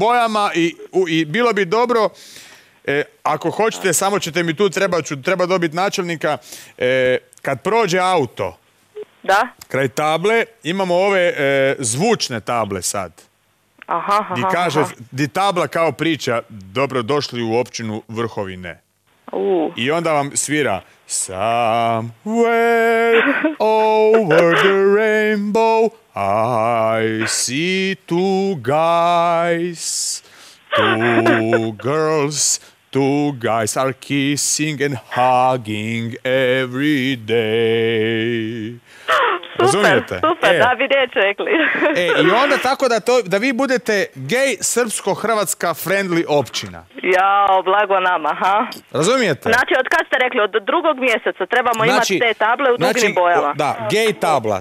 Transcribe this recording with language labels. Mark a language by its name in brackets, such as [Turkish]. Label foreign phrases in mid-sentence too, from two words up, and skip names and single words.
[Croatian] bojama i bilo bi dobro, ako hoćete, samo ćete mi tu treba dobiti načelnika, kad prođe auto, kraj table, imamo ove zvučne table sad. Di kaže, di tabla kao priča, dobro došli u općinu Vrhovine. I onda vam svira [English] Somewhere over the rainbow I see two guys, two girls, two guys are kissing and hugging every day. [Croatian] Razumijete? Super, da bi riječ rekli. I onda tako da vi budete gej srpsko-hrvatska friendly općina. Blago nama, Razumijete? Znači, od kad ste rekli, od 2. mjeseca trebamo imati te table u duginim bojama. Da, gej tabla.